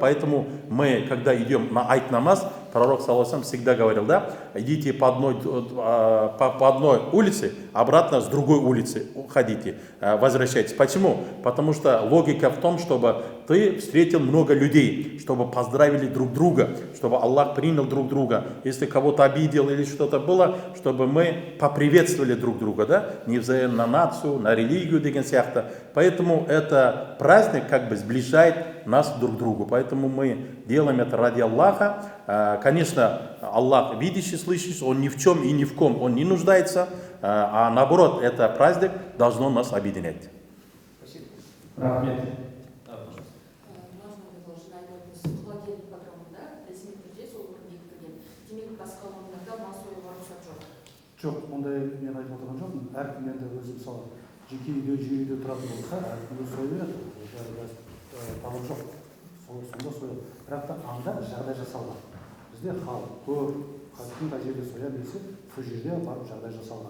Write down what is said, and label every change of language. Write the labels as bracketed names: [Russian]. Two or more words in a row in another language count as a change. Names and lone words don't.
[Russian] Поэтому мы, когда идем на айт-намаз, пророк саллаллаху всегда говорил, да, идите по одной улице, обратно с другой улицы ходите, возвращайтесь. Почему? Потому что логика в том, чтобы ты встретил много людей, чтобы поздравили друг друга, чтобы Аллах принял друг друга. Если кого-то обидел или что-то было, чтобы мы поприветствовали друг друга, да, не на нацию, на религию, [Kazakh] деген сияқты. [Russian] Поэтому это праздник как бы сближает нас друг к другу. Поэтому мы делаем это ради Аллаха. Конечно, Аллах видящий, слышащий, Он ни в чем и ни в ком Он не нуждается, а наоборот, это праздник должно нас объединять. Спасибо. [Kazakh] Рахмет. [Russian] Можно предложить владелец [Kazakh] программында ресми түрде сол бір бекітілген. Демек басқа орындарда мал союға рұқсат жоқ. жоқ, ондай мен айтып отырған жоқпын. Әркім енді өзі мысалы жеке үйде, жеке үйде тұратын болса, әркім өзі сойып береді. Талап жоқ. Сонда сойып. Бірақ та анда жағдай жасалған. Бізде халық көп, кім қай жерде соя берсе, сол жерде барып жағдай жасалған.